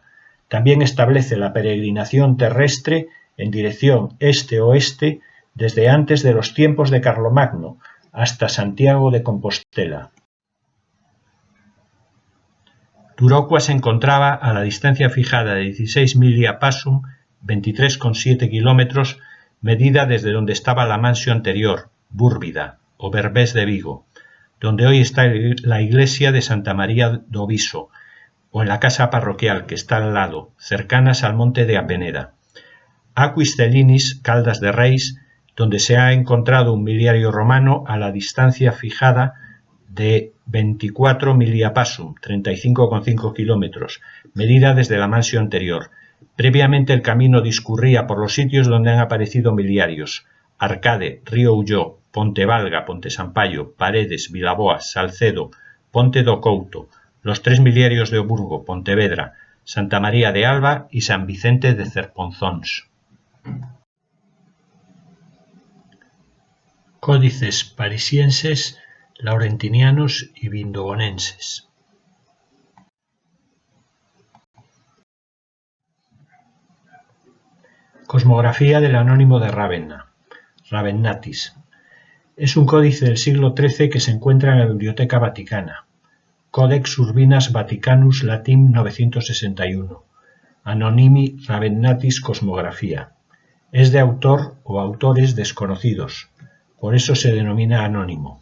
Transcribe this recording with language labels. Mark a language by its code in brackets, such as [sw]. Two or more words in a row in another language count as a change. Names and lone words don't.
[es] También establece la peregrinación terrestre en dirección este-oeste desde antes de los tiempos de Carlomagno hasta Santiago de Compostela. Turocua se encontraba a la distancia fijada de 16 [la] milia passum, [es] 23,7 kilómetros, medida desde donde estaba la mansio anterior, Búrbida, o Berbés de Vigo, donde hoy está la iglesia de Santa María do Viso, o en la casa parroquial que está al lado, cercanas al monte de Apeneda. Aquis Celinis, Caldas de Reis, donde se ha encontrado un miliario romano a la distancia fijada de 24 [la] milia passum, [es] 35,5 kilómetros, medida desde la mansio anterior. Previamente el camino discurría por los sitios donde han aparecido miliarios: Arcade, Río Ulló, Ponte Valga, Ponte Sampaio, Paredes, Vilaboa, Salcedo, Ponte do Couto, los 3 miliarios de Oburgo, Pontevedra, Santa María de Alba y San Vicente de Cerponzóns. Códices parisienses, laurentinianos y vindobonenses. Cosmografía del Anónimo de Ravenna, Ravennatis. Es un códice del siglo XIII que se encuentra en la Biblioteca Vaticana. Codex Urbinas Vaticanus Latim 961. Anonimi Ravennatis Cosmografía. Es de autor o autores desconocidos, por eso se denomina anónimo.